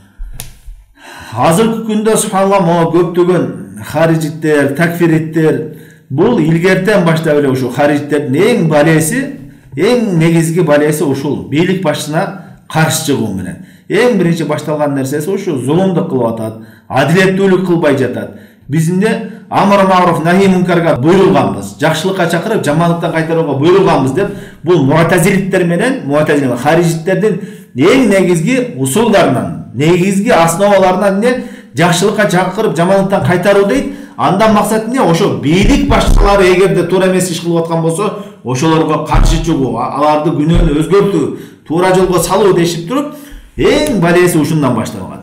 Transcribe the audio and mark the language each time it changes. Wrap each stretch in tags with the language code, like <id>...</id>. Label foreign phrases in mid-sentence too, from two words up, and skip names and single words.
<ky>Азыркы күндө субханалла могу көптөгөн харижиттер, такфириттер бул илгертен баштап эле ушул харижиттердин эң балеси, эң негизги балеси ушул бийлик башчысына каршы чыгуу менен. Эң биринчи башталган нерсеси ушу зулумдук кылып атат, адилеттүүлүк кылбай жатат. Бизинде</ky> <ar>أمر معروف نهي منكر</ar> <ky>буйрулганбыз, жакшылыкка чакырып, жамандыктан кайтарууга буйрулганбыз деп бул муатазилиттер менен харижиттердин эң негизги усулдарынан, негизги основаларынан эмне жакшылыкка чакырып, жамандыктан кайтаруу дейт. Андан максат эмне? Ошо бийлик башчылары эгерде туура эмес иш кылып аткан болсо, ошолорго каршы чыгуу, аларды күнөөнү өзгөртүү, туура жолго салуу дешип туруп, эң балеси ушундан башталган.</ky>